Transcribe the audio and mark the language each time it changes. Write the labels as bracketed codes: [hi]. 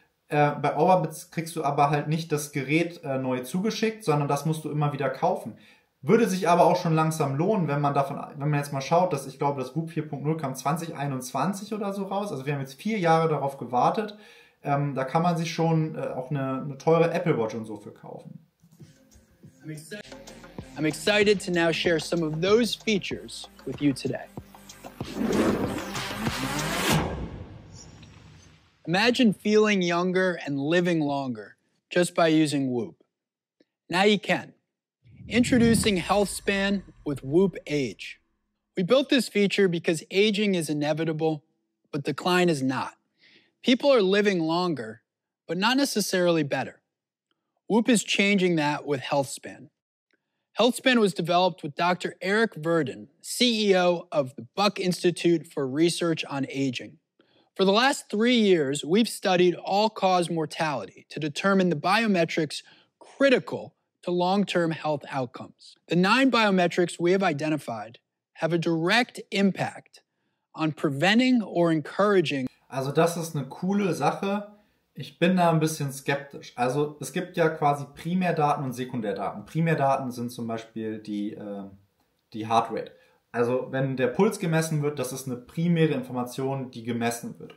[de] Bei Oura kriegst du aber halt nicht das Gerät neu zugeschickt, sondern das musst du immer wieder kaufen. Würde sich aber auch schon langsam lohnen, wenn man jetzt mal schaut, dass ich glaube, das Whoop 4.0 kam 2021 oder so raus. Also wir haben jetzt 4 Jahre darauf gewartet. Da kann man sich schon auch eine teure Apple Watch und so für kaufen. [en] I'm excited to now share some of those features with you today. Imagine feeling younger and living longer just by using Whoop. Now you can. Introducing HealthSpan with Whoop Age. We built this feature because aging is inevitable, but decline is not. People are living longer, but not necessarily better. Whoop is changing that with HealthSpan. HealthSpan was developed with Dr. Eric Verdin, CEO of the Buck Institute for Research on Aging. For the last 3 years, we've studied all-cause mortality to determine the biometrics critical to long-term health outcomes. The 9 biometrics we have identified have a direct impact on preventing or encouraging. [de] Also das ist eine coole Sache. Ich bin da ein bisschen skeptisch. Also es gibt ja quasi Primärdaten und Sekundärdaten. Primärdaten sind zum Beispiel die Heart Rate. Also wenn der Puls gemessen wird, das ist eine primäre Information, die gemessen wird.